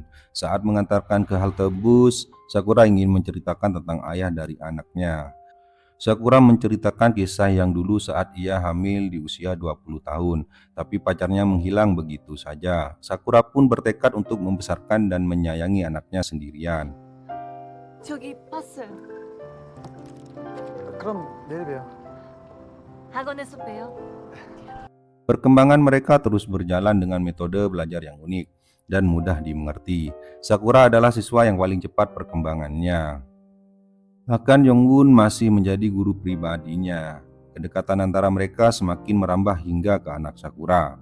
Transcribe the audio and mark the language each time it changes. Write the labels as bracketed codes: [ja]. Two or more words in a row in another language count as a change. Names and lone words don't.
[id] Saat mengantarkan ke halte bus, Sakura ingin menceritakan tentang ayah dari anaknya. Sakura menceritakan kisah yang dulu saat ia hamil di usia 20 tahun, tapi pacarnya menghilang begitu saja. Sakura pun bertekad untuk membesarkan dan menyayangi anaknya sendirian. [ko] 저기 봤어요. 그럼 내일 봬요. 학원에서 봬요. [id] Perkembangan mereka terus berjalan dengan metode belajar yang unik dan mudah dimengerti. Sakura adalah siswa yang paling cepat perkembangannya. Bahkan Yonggun masih menjadi guru pribadinya. Kedekatan antara mereka semakin merambah hingga ke anak Sakura.